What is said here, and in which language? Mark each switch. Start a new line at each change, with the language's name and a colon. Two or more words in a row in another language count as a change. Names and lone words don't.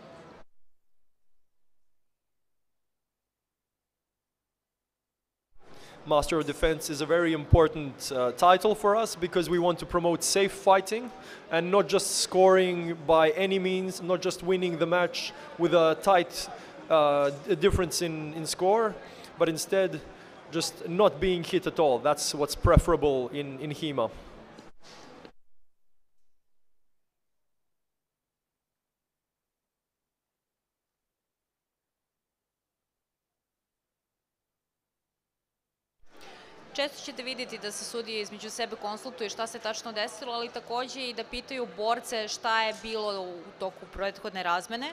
English: Master of Defense is a very important title for us because we want to promote safe fighting and not just scoring by any means, not just winning the match with a tight difference in score, but instead just not being hit at all. That's what's preferable in HEMA.
Bosnian: Često ćete vidjeti da se sudije između sebe konsultuju šta se tačno desilo, ali također i da pitaju borce šta je bilo u toku prethodne razmene.